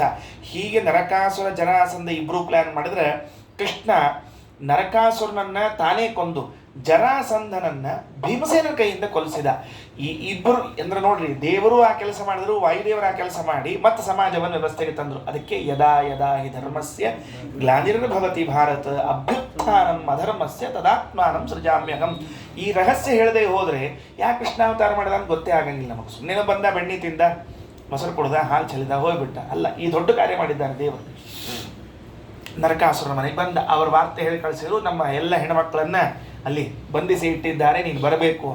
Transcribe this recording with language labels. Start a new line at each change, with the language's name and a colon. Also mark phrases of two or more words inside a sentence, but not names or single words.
Kannada: ಹೀಗೆ ನರಕಾಸುರ ಜರಾಸಂಧ ಇಬ್ರು ಪ್ಲಾನ್ ಮಾಡಿದ್ರೆ ಕೃಷ್ಣ ನರಕಾಸುರನನ್ನ ತಾನೇ ಕೊಂದು ಜರಾಸಂಧನನ್ನ ಭೀಮಸೇನ ಕೈಯಿಂದ ಕೊಲಿಸಿದ. ಈ ಇಬ್ಬರು ಅಂದ್ರೆ ನೋಡ್ರಿ, ದೇವರು ಆ ಕೆಲಸ ಮಾಡಿದ್ರು, ವಾಯುದೇವರು ಆ ಕೆಲಸ ಮಾಡಿ ಮತ್ತೆ ಸಮಾಜವನ್ನು ವ್ಯವಸ್ಥೆಗೆ ತಂದ್ರು.
Sanskrit: ಅದಕ್ಕೆ ಯದಾ ಯದಾ ಹಿ ಧರ್ಮಸ್ಯ ಗ್ಲಾನಿರ್ಭವತಿ ಭಾರತ ಅಭ್ಯುತ್ಥಾನಂ ಅಧರ್ಮಸ್ಯ ತದಾತ್ಮಾನಂ ಸೃಜಾಮ್ಯಹಂ.
Kannada: ಈ ರಹಸ್ಯ ಹೇಳದೆ ಹೋದ್ರೆ ಯಾಕೆ ಕೃಷ್ಣಾವತಾರ ಮಾಡಿದ ಅಂತ ಗೊತ್ತೇ ಆಗಂಗಿಲ್ಲ ನಮಗೆ. ಸುಮ್ಮನೆ ಬಂದ, ಬೆಣ್ಣೆ ತಿಂದ, ಮೊಸರು ಕುಡ್ದ, ಹಾಲು ಚೆಲ್ಲಿದ, ಹೋಗ್ಬಿಟ್ಟ. ಅಲ್ಲ, ಈ ದೊಡ್ಡ ಕಾರ್ಯ ಮಾಡಿದ್ದಾನೆ ದೇವರು. ನರಕಾಸುರನ ಮನೆಗೆ ಬಂದ, ಅವ್ರ ವಾರ್ತೆ ಹೇಳಿ ಕಳಿಸಿದ್ರು, ನಮ್ಮ ಎಲ್ಲ ಹೆಣ್ಮಕ್ಳನ್ನ ಅಲ್ಲಿ ಬಂಧಿಸಿ ಇಟ್ಟಿದ್ದಾರೆ, ನೀನು ಬರಬೇಕು.